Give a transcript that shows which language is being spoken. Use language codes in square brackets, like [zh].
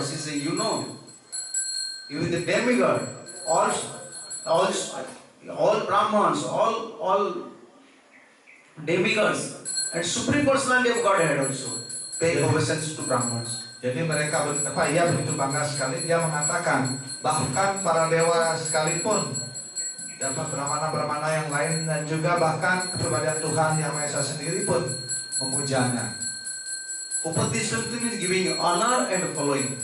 [en] She says, you is the demigod. All Brahmans, all demigods, and supreme personality of Godhead also pay obeisance to Brahmans. [id] Jadi mereka ia begitu bangga sekali. Dia mengatakan bahkan para dewa sekalipun, dapat brahmana-brahmana yang lain, dan juga bahkan kepribadian Tuhan Yang Maha Esa sendiri pun memujanya. [en] Upatishanti is giving honor and following.